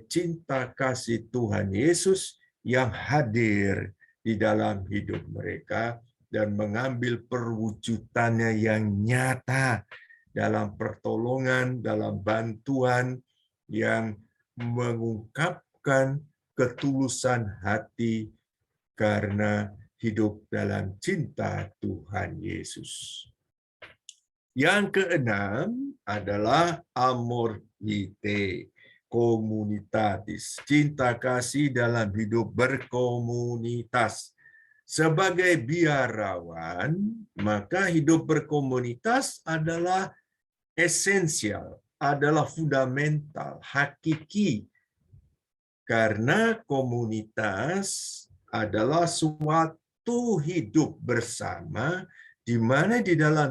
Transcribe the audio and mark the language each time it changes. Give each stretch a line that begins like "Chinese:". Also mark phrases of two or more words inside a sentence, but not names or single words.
Indonesian: cinta kasih Tuhan Yesus yang hadir di dalam hidup mereka dan mengambil perwujudannya yang nyata dalam pertolongan, dalam bantuan yang mengungkapkan ketulusan hati karena hidup dalam cinta Tuhan Yesus. Yang keenam adalah
Latin: amor vitae, communitatis,
Indonesian: cinta kasih dalam hidup berkomunitas. Sebagai biarawan, maka hidup berkomunitas adalah esensial, adalah fundamental, hakiki. Karena komunitas adalah suatu hidup bersama, di mana di dalam